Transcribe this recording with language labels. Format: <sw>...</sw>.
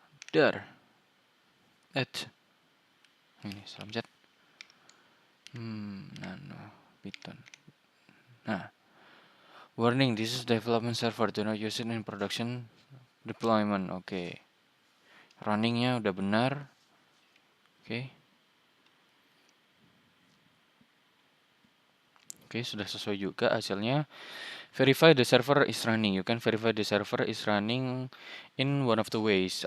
<en>There.</en> <id>Ini salam chat. Nano Python. Nah.</id> <en>Warning, this is development server. Do not use it in production deployment.</en> <id>Oke. Runningnya udah benar. Oke, sudah sesuai juga hasilnya.</id> <en>Verify the server is running. You can verify the server is running in one of the ways.</en>